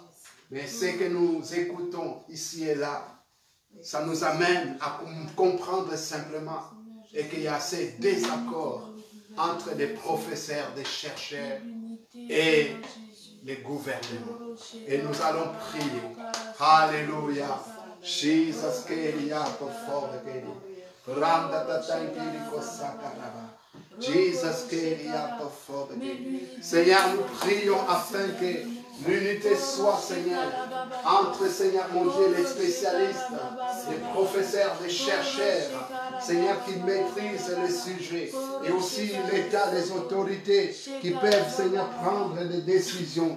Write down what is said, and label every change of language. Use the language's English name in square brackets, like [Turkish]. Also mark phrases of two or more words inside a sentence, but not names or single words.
[French] Mais ce que nous écoutons ici et là, ça nous amène à comprendre simplement et qu'il y a ces désaccords entre les professeurs, les chercheurs et les gouvernements. Et nous allons prier. Alléluia. Jesus keriato fore keri. Randa tatankiri kosakaraba. Jesus keriato fore keri. Seigneur, nous prions afin que l'unité soit, Seigneur, entre, Seigneur mon Dieu, les spécialistes, les professeurs, les chercheurs, Seigneur, qui maîtrisent le sujet, et aussi l'État, les autorités qui peuvent, Seigneur, prendre des décisions.